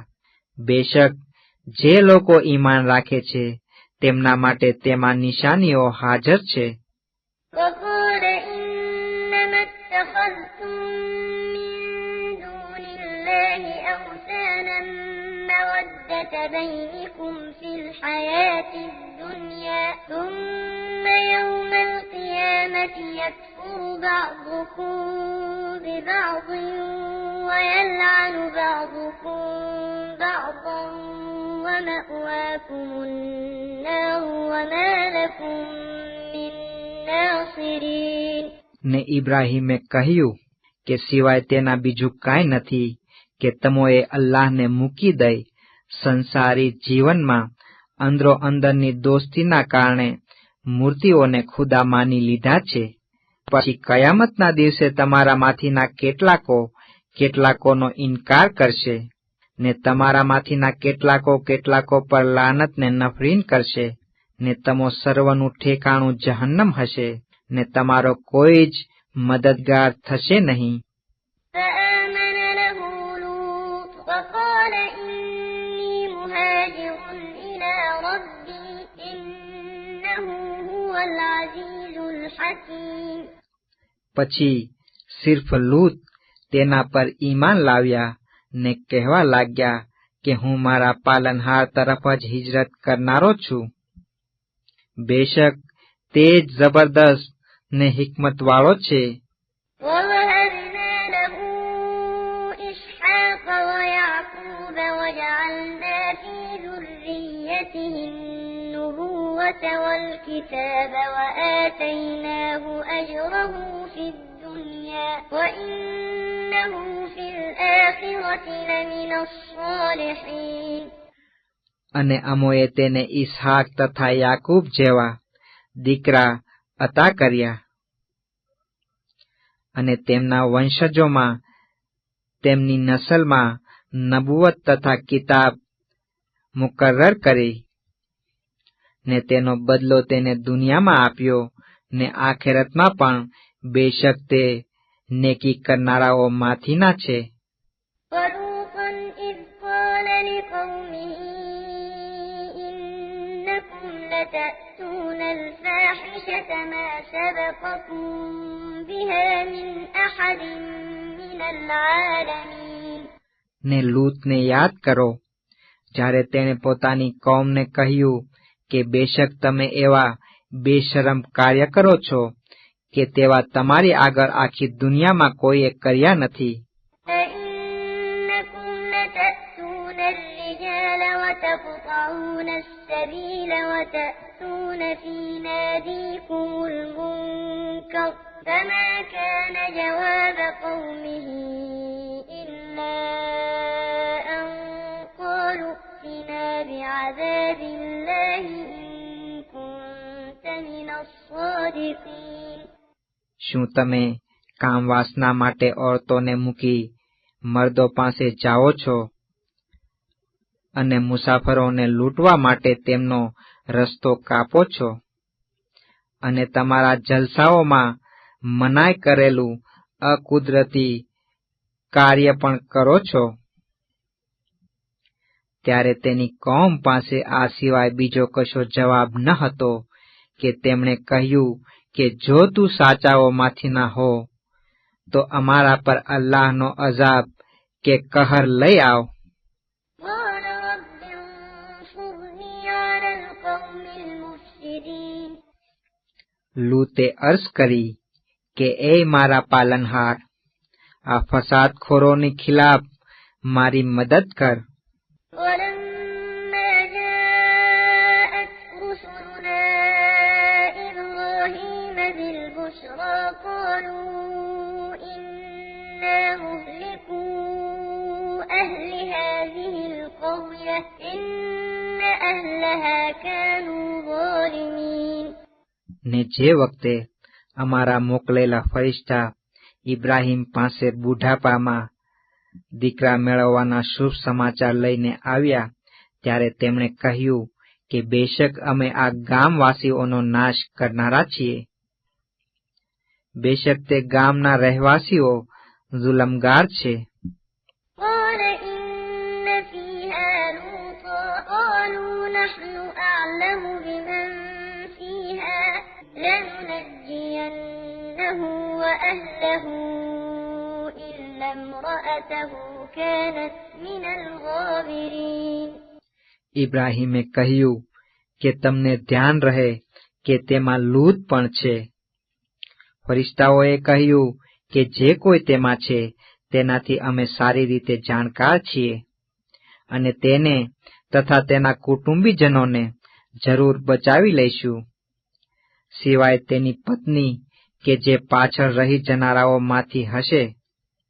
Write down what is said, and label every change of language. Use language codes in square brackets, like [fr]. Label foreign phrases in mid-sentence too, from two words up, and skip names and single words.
[gu] બેશક જે લોકો ઈમાન રાખે છે તેમના માટે તેમાં નિશાનીઓ હાજર છે. [ar] وَقَالَ إِنَّمَا اتَّخَذْتُم مِّن دُونِ اللَّهِ أَوْثَانًا مَّوَدَّةَ بَيْنِكُمْ فِي الْحَيَاةِ الدُّنْيَا ثُمَّ يَوْمَ الْقِيَامَةِ يَكْفُرُ بَعْضُكُم بِبَعْضٍ وَيَلْعَنُ بَعْضُكُم بَعْضًا وَمَأْوَاكُمُ النَّارُ وَمَا لَكُم مِّن نَّاصِرِينَ. [gu] ને ઇબ્રાહીમે કહ્યું કે સિવાય તેના બીજું કાંઈ નથી કે તમોએ અલ્લાહને મૂકી દઈ સંસારી જીવનમાં અંદરો અંદરની દોસ્તીના કારણે મૂર્તિઓને ખુદા માની લીધા છે. પછી કયામતના દિવસે તમારામાંથીના કેટલાકોનો ઇનકાર કરશે ને તમારામાંથીના કેટલાકો પર લાનતને નફરીન કરશે ને તમો સર્વનું ઠેકાણું જહન્નમ હશે ને તમારો કોઈ જ મદદગાર થશે નહીં. [ar] فآمن له لوط وقال إني مهاجر إلى ربي إنه هو العزيز الحكيم. [gu] પછી સિર્ફ લૂત તેના પર ઈમાન લાવ્યા ને કહેવા લાગ્યા કે હું મારા પાલનહાર તરફ જ હિજરત કરનારો છું. બેશક તે જ જબરદસ્ત ને હિકમત વાળો છે. [ar] ووهبنا له إسحاق ويعقوب وجعلنا في ذريته النبوة والكتاب وآتيناه أجره في الدنيا وإنه في الآخرة لمن الصالحين. [gu] અને અમોએ તેને ઈસહાક તથા યાકૂબ જેવા દીકરા અતા કર્યા અને તેમના વંશજોમાં તેમની નસલમાં નબુવત તથા કિતાબ મુકર્રર કરી ને તેનો બદલો તેને દુનિયામાં આપ્યો ને આખેરતમાં પણ બેશક તે નેકી કરનારાઓમાંથીના છે. [ar] وَلُوطًا إِذْ قَالَ لِقَوْمِهِ إِنَّكُمْ لَتَأْتُونَ الْفَاحِشَةَ مَا سَبَقَكُم بِهَا مِنْ أَحَدٍ مِنَ الْعَالَمِينَ. [gu] ને લૂતને યાદ કરો જ્યારે તેણે પોતાની કૌમને કહ્યું કે બેશક તમે એવા બેશરમ કાર્ય કરો છો કે તેવા તમારી આગળ આખી દુનિયામાં કોઈએ કર્યા નથી. [ar] أَإِنَّكُمْ لَتَأْتُونَ الرِّجَالَ وَتَقْطَعُونَ السَّبِيلَ وَتَأْتُونَ فِي نَادِيكُمُ الْمُنكَرَ فَمَا كَانَ جَوَابَ قَوْمِهِ إِلَّا أَن قَالُوا ائْتِنَا بِعَذَابِ اللَّهِ إِن كُنتَ مِنَ الصَّادِقِينَ. [gu] શું તમે કામ વાસના માટે ઓરતોને મૂકી મર્દો પાસે જાઓ છો અને મુસાફરોને લૂંટવા માટે તેમનો રસ્તો કાપો છો અને તમારા જલસાઓમાં મનાઈ કરેલું અકુદરતી કાર્ય પણ કરો છો? ત્યારે તેની કૌમ પાસે આ સિવાય બીજો કશો જવાબ ન હતો કે તેમણે કહ્યું કે જો તું સાચાઓમાંથી ના હો તો અમારા પર અલ્લાહનો અઝાબ કે કહર લઈ આવ. [ar] قَالَ رَبِّ انصُرْنِي عَلَى الْقَوْمِ الْمُفْسِدِينَ. [gu] લૂતે અર્ઝ કરી કે એ મારા પાલનહાર, આ ફસાદખોરોની ખિલાફ મારી મદદ કર. [ar] وَلَمَّا جَاءَتْ رُسُلُنَا إِبْرَاهِيمَ بِالْبُشْرَىٰ قَالُوا إِنَّا مُهْلِكُو أَهْلِ هَٰذِهِ الْقَرْيَةِ إِنَّ أَهْلَهَا كَانُوا ظَالِمِينَ. [gu] ને જે વખતે અમારા મોકલેલા ફરિશ્તા ઇબ્રાહીમ પાસે બુઢાપામાં દીકરા મેળવવાના શુભ સમાચાર લઈને આવ્યા ત્યારે તેમણે કહ્યું કે બેશક અમે આ ગામવાસીઓનો નાશ કરનારા છીએ. બેશક તે ગામના રહેવાસીઓ જુલમગાર છે. [ar] قَالَ إِنَّ فِيهَا لُوطًا قَالُوا نَحْنُ أَعْلَمُ بِمَن فِيهَا لَنُنَجِّيَنَّهُ وَأَهْلَهُ إِلَّا امْرَأَتَهُ كَانَتْ مِنَ الْغَابِرِينَ. [gu] ઇબ્રાહીમે કહ્યું કે તમને ધ્યાન રહે કે તેમાં લૂત પણ છે. ફરિશ્તાઓએ કહ્યું કે જે કોઈ તેમાં છે તેનાથી અમે સારી રીતે જાણકાર છીએ અને તેને તથા તેના કુટુંબીજનોને જરૂર બચાવી લઈશું, સિવાય તેની પત્ની કે જે પાછળ રહી જનારાઓમાંથી હશે.